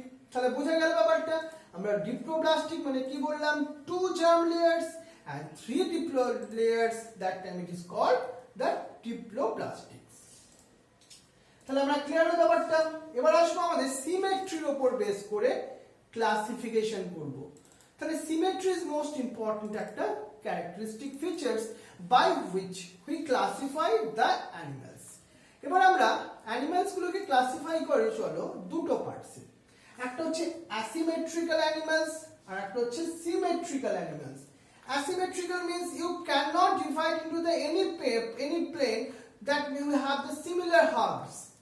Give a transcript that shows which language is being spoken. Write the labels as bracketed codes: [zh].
[bn] তাহলে বোঝা গেল ব্যাপারটা। আমরা ডিপ্লোব্লাস্টিক মানে কি বললাম? [en] 2 germ layers and 3 diplo layers, that time it is called the triploblastics. [bn] তাহলে আমরা ক্লিয়ার হলো ব্যাপারটা। এবার আসবো আমাদের সিমেট্রির উপর বেস করে ক্লাসিফিকেশন করব। [en] তাহলে symmetry is most important একটা characteristic features by which we classify the animals. এবার আমরা অ্যানিমালস গুলোকে ক্লাসিফাই করি চলো দুটো পার্টসে। একটা হচ্ছে asymmetrical animals আর একটা হচ্ছে symmetrical animals. Asymmetrical means you cannot divide into the any plane that will have the similar halves.